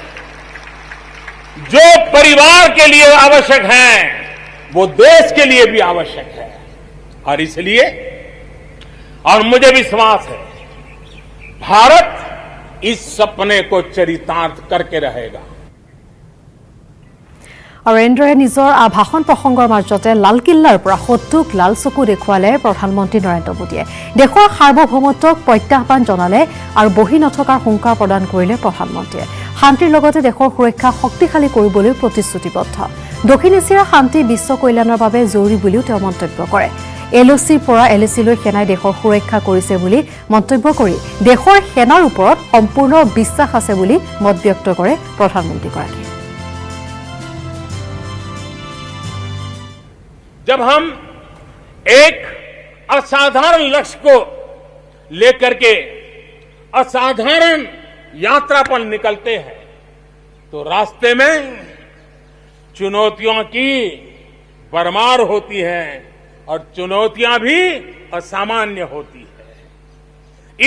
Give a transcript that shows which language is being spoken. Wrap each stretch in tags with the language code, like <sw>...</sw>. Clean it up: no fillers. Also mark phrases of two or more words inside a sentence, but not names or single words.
<hi>जो परिवार के लिए आवश्यक है वो देश के लिए भी आवश्यक है। और इसलिए और मुझे विश्वास है भारत इस सपने को चरितार्थ करके रहेगा।</hi> <as>আৰু এনেদৰে নিজৰ ভাষণ প্ৰসংগৰ মাজতে লালকিল্লাৰ পৰা শত্ৰুক লাল চকু দেখুৱালে প্ৰধানমন্ত্ৰী নৰেন্দ্ৰ মোদীয়ে। দেশৰ সাৰ্বভৌমত্বক প্ৰত্যাহ্বান জনালে আৰু বহি নথকাৰ হুংকাৰ প্ৰদান কৰিলে প্ৰধানমন্ত্ৰীয়ে। শান্তিৰ লগতে দেশৰ সুৰক্ষা শক্তিশালী কৰিবলৈ প্ৰতিশ্ৰুতিবদ্ধ। দক্ষিণ এছিয়াৰ শান্তি বিশ্ব কল্যাণৰ বাবে জৰুৰী বুলিও তেওঁ মন্তব্য কৰে। LOCৰ পৰা LACলৈ সেনাই দেশৰ সুৰক্ষা কৰিছে বুলি মন্তব্য কৰি দেশৰ সেনাৰ ওপৰত সম্পূৰ্ণ বিশ্বাস আছে বুলি মত ব্যক্ত কৰে প্ৰধানমন্ত্ৰীগৰাকীয়ে।</as> <hi>जब हम एक असाधारण लक्ष्य को लेकर के असाधारण यात्रा पर निकलते हैं तो रास्ते में चुनौतियों की भरमार होती है और चुनौतियां भी असामान्य होती है।</hi>